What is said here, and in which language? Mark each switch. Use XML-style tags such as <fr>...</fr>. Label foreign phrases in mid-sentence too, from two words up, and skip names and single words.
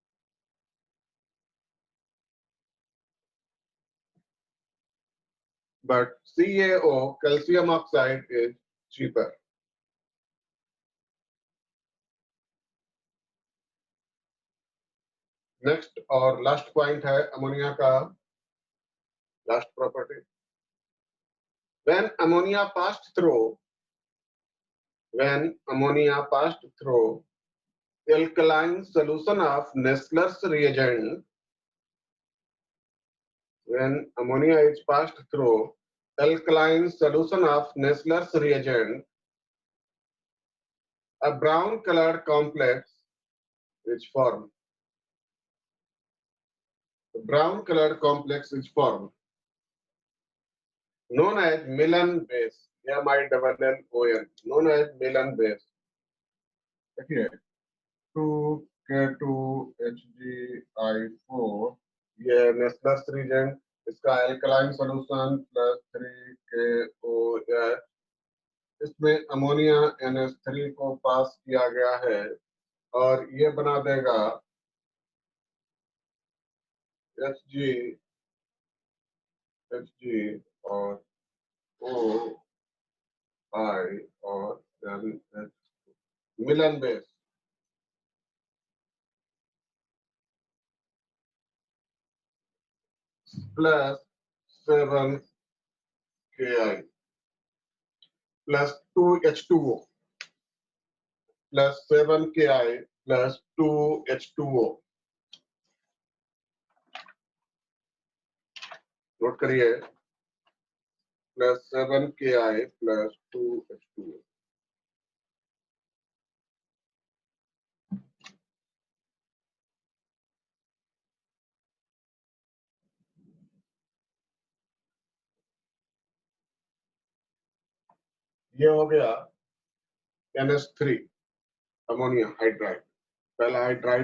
<en>But CaO, calcium oxide, is cheaper.</en> <hi>Next और</hi> <en>last point</en> <hi>है अमोनिया का</hi> <en>last property. When ammonia passed through alkaline solution of Nessler's reagent, when ammonia is passed through alkaline solution of Nessler's reagent, a brown colored complex is formed. A brown colored complex is formed, known as Milan base, MILLON, known as Milan base.</en> <hi>देखिए 2K2HgI4, ये</hi> <en>Nessler's reagent,</en> <hi>इसका एल्कलाइन</hi> <en>solution plus 3KOH,</en> <hi>इसमें अमोनिया NH3 को पास किया गया है और ये बना देगा Hg और OI और</hi> <en>Millon base. Plus 7Ki plus 2H2O plus 7Ki plus 2H2O.</en> <hi>नोट करिए</hi> <en>plus 7Ki plus 2H2O.</en> <hi>ये हो गया NH3</hi> <en>ammonia hydride,</en> <hi>पहला हाइड्राइड.</hi>